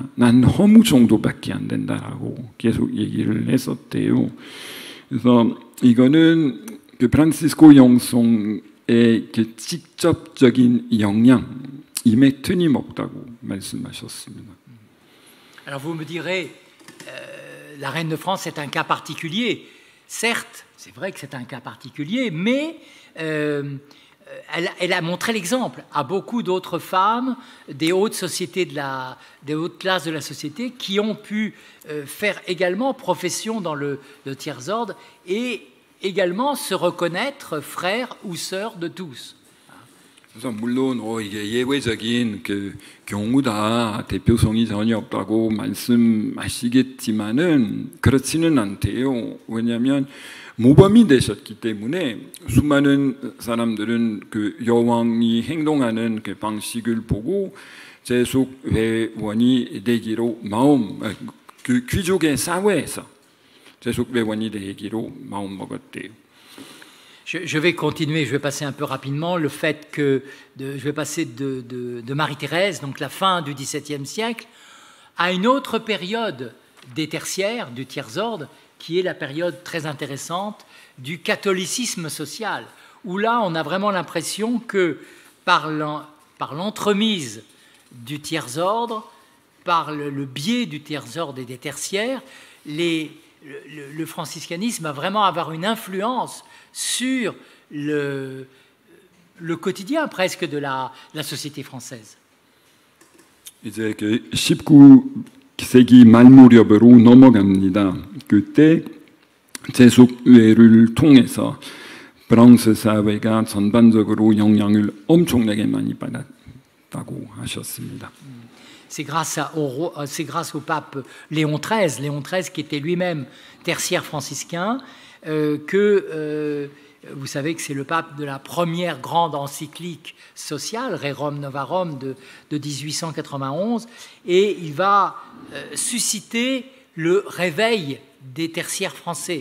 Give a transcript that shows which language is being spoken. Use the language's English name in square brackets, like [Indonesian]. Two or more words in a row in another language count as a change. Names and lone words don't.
[Korean] 난 허무 정도밖에 안 된다라고 계속 얘기를 했었대요. 그래서 이거는 프란시스코 영성의 직접적인 영향임에 틀림없다고 말씀하셨습니다. [French] Alors vous me direz, la reine de France est un cas particulier. Certes, c'est vrai que c'est un cas particulier, mais elle a montré l'exemple à beaucoup d'autres femmes des hautes sociétés des hautes classes de la société qui ont pu faire également profession dans le tiers ordre et également se reconnaître frères ou sœurs de tous. [Korean] 그래서 물론 이게 예외적인 경우다, 대표성이 전혀 없다고 말씀하시겠지만은 그렇지는 않대요. 왜냐하면 모범이 되셨기 때문에 수많은 사람들은 여왕이 행동하는 방식을 보고 제속 회원이 되기로 귀족의 사회에서 제속 회원이 되기로 마음 먹었대요. [French] Je vais continuer, je vais passer un peu rapidement le fait que je vais passer de Marie-Thérèse, donc la fin du XVIIe siècle, à une autre période des tertiaires, du tiers-ordre, qui est la période très intéressante du catholicisme social, où là, on a vraiment l'impression que par l'entremise du tiers-ordre, par le biais du tiers-ordre et des tertiaires, le franciscanisme va vraiment avoir une influence sur le quotidien presque de la société française. [Korean] 이제 19세기 말 무렵으로 넘어갑니다. 그때 제숙회를 통해서 프랑스 사회가 전반적으로 영향을 엄청나게 많이 받았다고 하셨습니다. [French] C'est grâce au pape Léon XIII qui était lui-même tertiaire franciscain, que vous savez que c'est le pape de la première grande encyclique sociale, Rerum Novarum de 1891, et il va susciter le réveil des tertiaires français.